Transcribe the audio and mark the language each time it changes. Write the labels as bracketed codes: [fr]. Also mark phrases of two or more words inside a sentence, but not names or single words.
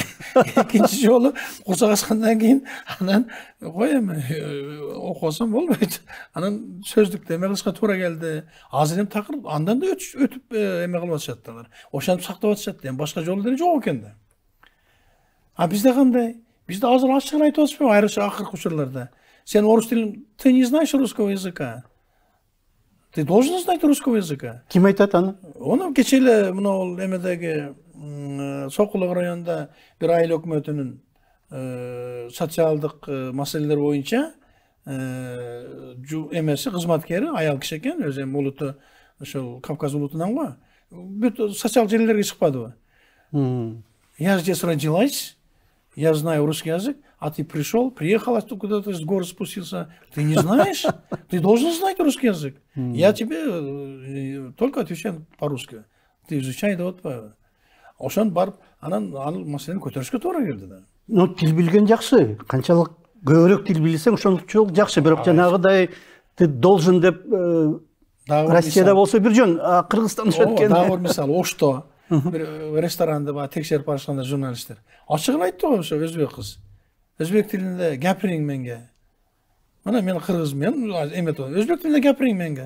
[ky] Экинчи жолу курсак ачкандан кийин анан кой эми окусам болбойт. Анан сөздүктө эме кылышка туура келди. Азыр эми такыр андан да өтүп эме кылып атышат алар. Ошентип сактап атышат. Эми башка жолу деле жок экен да. Бизде кандай? Бизде азыр ачык эле айтып атышпайбы айрыкча акыркы учурларда. Сен орус тилин, [ru] ты не знаешь русского языка. Ты должен знать русского языка. [ky] Ким айтат аны? Оны кече эле мына эмедеги Сокулук районунда бир айыл өкмөтүнүн социалдык маселелер боюнча эмеси кызматкери аял киши экен, өзү эми улуту ошол Кавказ улутунан го. Бүт социалдык желилерге чыкпадыбы? [ru] Я здесь родилась, я знаю русский язык, а ты приехал куда-то с гор спустился. Ты не знаешь? Ты должен знать русский язык. Я тебе только отвечаю по-русски. Ты изучай да отпа. [ky] Ошон барып, анан маселени көтөрүшкө туура келди да. Ну, тил билген жакшы. Канчалык көбүрөөк тил билсең, ошончолук жакшы. Бирок жанагыдай [ru] ты должен [ky] деп Россияда болсо бир жөн, Кыргызстанда өткөн. Дагы бир мисал, Ошто бир ресторанды текшерип барышканда журналисттер ачык эле айтты го, ошо өзбек кыз. Өзбек тилинде [uz] гапириң менге. [ky] Мына мен кыргызмын, эметип, өзбек тилинде [uz] гапириң менге.